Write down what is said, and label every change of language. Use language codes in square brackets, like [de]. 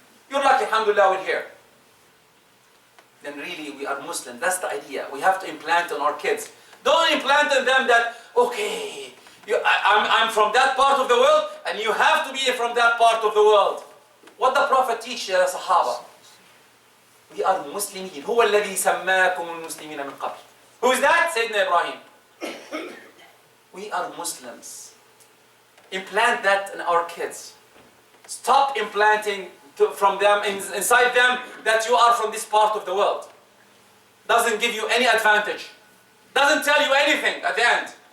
[en] You're lucky, alhamdulillah, we're here. Then really we are Muslim. That's the idea. We have to implant on our kids. Don't implant on them that, okay, I'm from that part of the world and you have to be from that part of the world. What the Prophet teach Sahaba? We are Muslimin. [ar] هو الذي سماكم المسلمين من قبل. [en] Who is that? Sayyidina Ibrahim. We are Muslims. Implant that in our kids. Stop implanting from them, inside them, that you are from this part of the world. Doesn't give you any advantage. Doesn't tell you anything at the end.